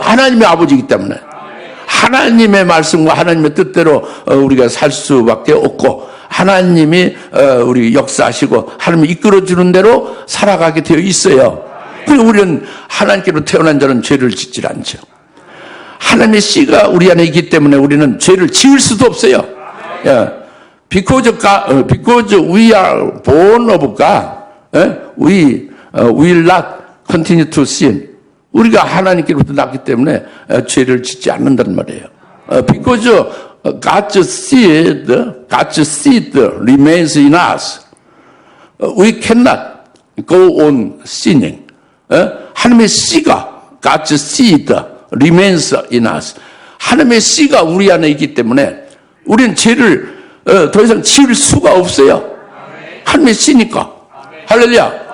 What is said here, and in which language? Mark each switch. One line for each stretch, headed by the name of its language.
Korean: 하나님의 아버지이기 때문에. 하나님의 말씀과 하나님의 뜻대로 우리가 살 수밖에 없고 하나님이 우리 역사하시고 하나님이 이끌어주는 대로 살아가게 되어 있어요. 그리고 우리는 하나님께로 태어난 자는 죄를 짓질 않죠. 하나님의 씨가 우리 안에 있기 때문에 우리는 죄를 지을 수도 없어요.
English: Because we are born of God, we will not continue to sin.
Korean: 우리가 하나님께로부터 났기 때문에 죄를 짓지 않는다는 말이에요.
English: Because God's seed remains in us, we cannot go on sinning.
Korean: 하나님의 씨가
English: God's seed remains in us.
Korean: 하나님의 씨가 우리 안에 있기 때문에 우리는 죄를 더 이상 지을 수가 없어요. 하나님의 씨니까. 할렐루야.